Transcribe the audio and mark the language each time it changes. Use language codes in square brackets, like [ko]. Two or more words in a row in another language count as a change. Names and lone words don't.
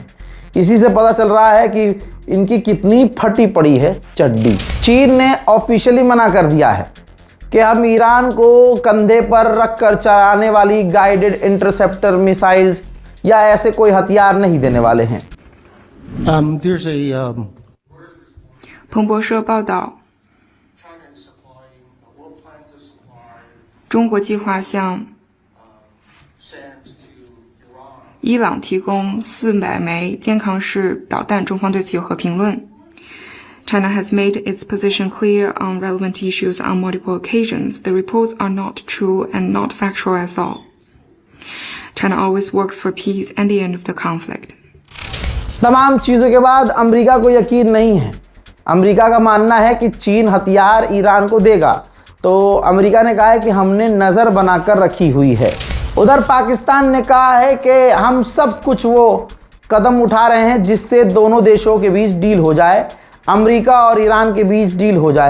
[hi] इसी से पता चल रहा है कि इनकी कितनी फटी पड़ी है चड्डी। चीन ने ऑफिशियली मना कर दिया है कि हम ईरान को कंधे पर रखकर चलाने वाली [en] guided interceptor missiles [hi] या ऐसे कोई हथियार नहीं देने वाले हैं। [zh] 彭博社报道，中国计划向伊朗提供400枚健康式导弹，中方对此有何评论？ [en] China has made its position clear on relevant issues on multiple occasions. The reports are not true and not factual at all. China always works for peace and the end of the conflict. [hi] तमाम चीज़ों के बाद अमेरिका को यकीन नहीं है। अमेरिका का मानना है कि चीन हथियार ईरान को देगा, तो अमेरिका ने कहा है कि हमने नज़र बनाकर रखी हुई है। उधर पाकिस्तान ने कहा है कि हम सब कुछ वो कदम उठा रहे हैं जिससे दोनों देशों के बीच डील हो जाए, अमेरिका और ईरान के बीच डील हो जाए।